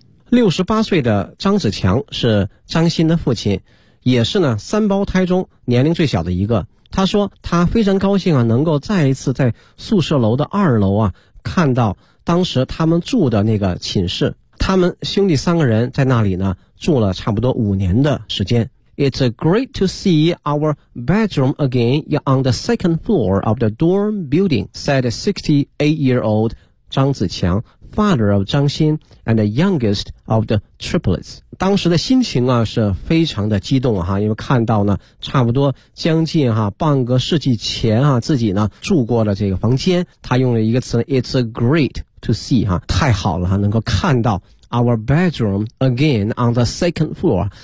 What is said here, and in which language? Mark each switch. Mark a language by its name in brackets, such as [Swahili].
[Chinese] 68岁的张子强是张欣的父亲，也是呢三胞胎中年龄最小的一个。他说他非常高兴啊，能够再一次在宿舍楼的二楼啊，看到当时他们住的那个寝室。他们兄弟三个人在那里呢住了差不多五年的时间。 [English] It's great to see our bedroom again on the second floor of the dorm building, said 68-year-old 张子强。 Father of 张欣 and the youngest of the triplets. [Chinese] 当时的心情啊是非常的激动啊，因为看到呢差不多将近啊半个世纪前啊自己呢住过的这个房间。他用了一个词， [English] It's great to see [Chinese] 啊，太好了啊，能够看到 [English] our bedroom again on the second floor.